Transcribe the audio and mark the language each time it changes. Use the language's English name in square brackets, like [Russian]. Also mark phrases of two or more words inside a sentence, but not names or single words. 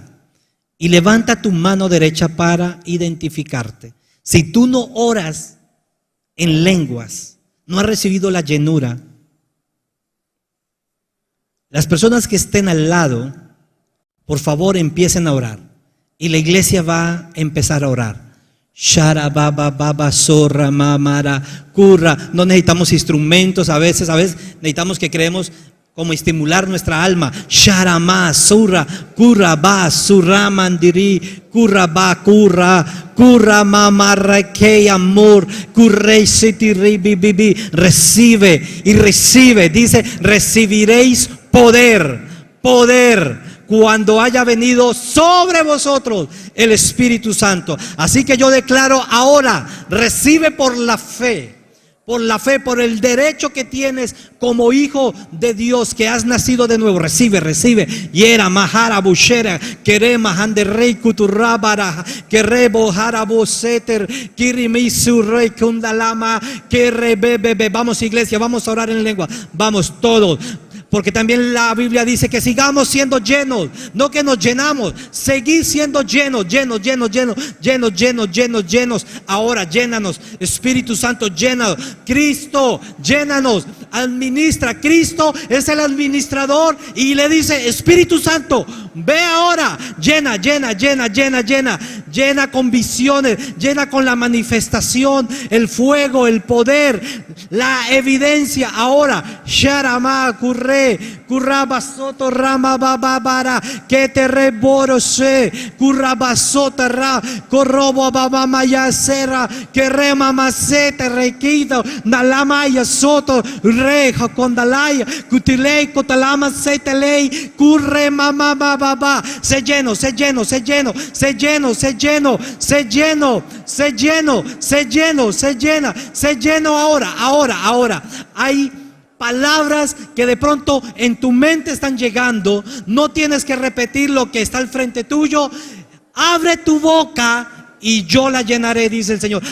[Spanish] Y levanta tu mano derecha para identificarte. Si tú no oras en lenguas, no has recibido la llenura, las personas que estén al lado, por favor empiecen a orar. Y la iglesia va a empezar a orar. Shara baba baba zorra mamara curra. No necesitamos instrumentos, a veces necesitamos que creemos como estimular nuestra alma. Shara ma surra curra ba surra mandiri curra ba curra mamarra que amor currei sitiri bibi. Recibe y recibe, dice, recibiréis poder cuando haya venido sobre vosotros el Espíritu Santo. Así que yo declaro ahora, recibe por la fe, por el derecho que tienes como hijo de Dios, que has nacido de nuevo. Recibe. Yera mahara bushera, querema handerrei kuturabara, querebo haraboseter, kirimisu rey kundalama, querebebebe. Vamos, iglesia, vamos a orar en lengua. Vamos todos. Porque también la Biblia dice que sigamos siendo llenos, no que nos llenamos, seguir siendo llenos. Ahora llénanos, Espíritu Santo, llénanos. Cristo, llénanos, administra. Cristo es el administrador y le dice, Espíritu Santo, ve ahora, llena con visiones, llena con la manifestación, el fuego, el poder, la evidencia. Ahora, Sharama curre, currabasoto rama bababara, que te reborose, currabasota ra, corrobo babamaya serra, que rema macete requito, nalamaya soto, reja condalaya, cutilei cotalama setelei, curre mamá bababa. Sé lleno ahora. Hay palabras que de pronto en tu mente están llegando. No tienes que repetir lo que está al frente tuyo. Abre tu boca y yo la llenaré, dice el Señor.